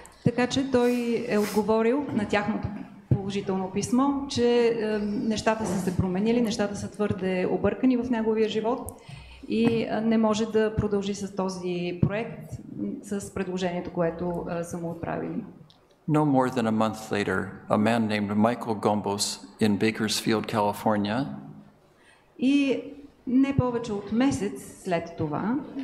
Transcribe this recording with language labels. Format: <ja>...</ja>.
<bg>Така че той е отговорил на тяхното положително писмо, че нещата са се променили, нещата са твърде объркани в неговия живот и не може да продължи с този проект, с предложението, което са му отправили.</bg> <en>No more than a month later, a man named Michael Gombos in Bakersfield, California,</en> <bg>и не повече от месец след това,</bg>